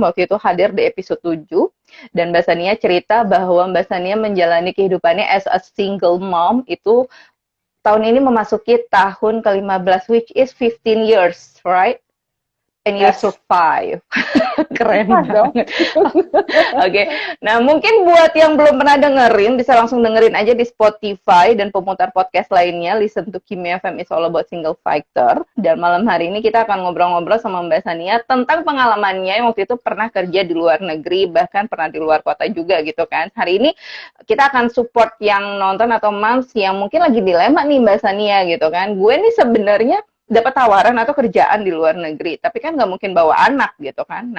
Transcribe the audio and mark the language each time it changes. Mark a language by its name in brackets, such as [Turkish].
[Indonesian] Waktu itu hadir di episode 7 dan Mbak Sania cerita bahwa Mbak Sania menjalani kehidupannya [English] as a single mom [Indonesian] itu tahun ini memasuki tahun ke-15 [English] which is 15 years, right? And you survive. [Indonesian] Keren banget. Oke. Nah, mungkin buat yang belum pernah dengerin, bisa langsung dengerin aja di Spotify dan pemutar podcast lainnya. [English] Listen to Kimia FM is all about single fighter. [Indonesian] Dan malam hari ini kita akan ngobrol-ngobrol sama Mbak Sania tentang pengalamannya yang waktu itu pernah kerja di luar negeri, bahkan pernah di luar kota juga gitu kan. Hari ini kita akan support yang nonton atau moms yang mungkin lagi dilema nih Mbak Sania gitu kan. Gue nih sebenarnya dapat tawaran atau kerjaan di luar negeri, tapi kan nggak mungkin bawa anak gitu kan.